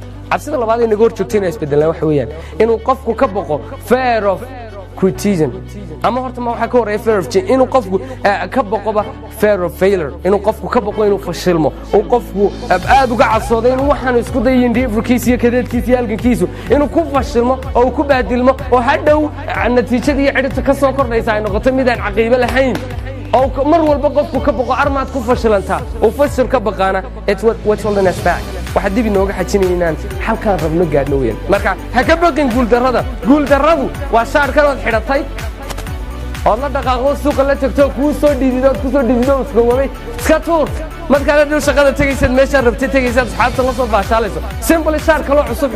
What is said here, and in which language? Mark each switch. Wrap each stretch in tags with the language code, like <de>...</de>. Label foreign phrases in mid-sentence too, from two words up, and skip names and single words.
<so>cabsida labaad ee naga hor joogtayna isbedelaan waxa weeyaan inuu qofku ka boqo</so> <en>fear of criticism</en> <so>ama horta ma waxa ka horeeya</so> <en>fear of change</en> <so>inuu qofku ka boqoba</so> <en>fear of failure</en> <so>inuu qofku ka boqo inuu fashilmo oo qofku aad uga cabsoodo inuu waxaan isku dayo indhiifkiisa iyo kadeedkiisa iyo halgankiisu inuu ku fashilmo oo ku baadilmo oo hadhow natiijada iyo cidhibta ka soo kordhaysa ay noqoto mid aan caqiibo lahayn oo mar walba qofku ka boqo armaad ku fashilantaa oo fashil ka baqaana</so> <en>it's what's holding us back</en> <so>waxa dib inooga xajinaynaan halkaan rabno gaadhno weyn marka ha ka baqin guuldarradu waa shaarkan ood xidhatay oo la dhaqaaqo suuqa la tagto kuu soo dhididood ku soo dhidido isgowabay iska tuur markaad dhow shaqada tagaysad meesha rabtay tagaysad asxaabta la soo baashaalayso simple shaar kale cusub</so>